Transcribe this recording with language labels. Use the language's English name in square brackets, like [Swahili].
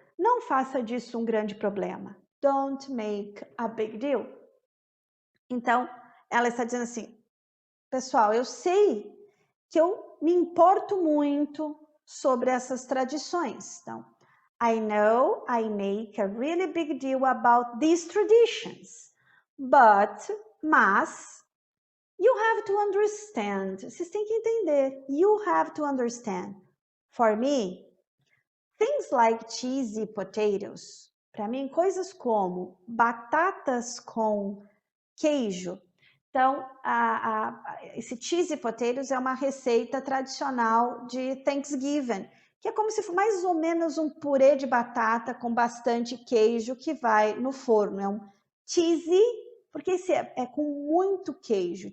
[Portuguese] Não faça disso um grande problema. [English] Don't make a big deal. [Portuguese] Então, ela está dizendo assim, pessoal, eu sei que eu me importo muito sobre essas tradições. Então, [English] I know I make a really big deal about these traditions, [Portuguese] mas, [English] you have to understand, [Portuguese] vocês têm que entender, [English] you have to understand. For me, things like cheesy potatoes, [Portuguese] para mim, coisas como batatas com queijo. Então, esse cheesy potatoes é uma receita tradicional de Thanksgiving, que é como se fosse mais ou menos um purê de batata com bastante queijo que vai no forno. É um cheesy, porque esse é com muito queijo.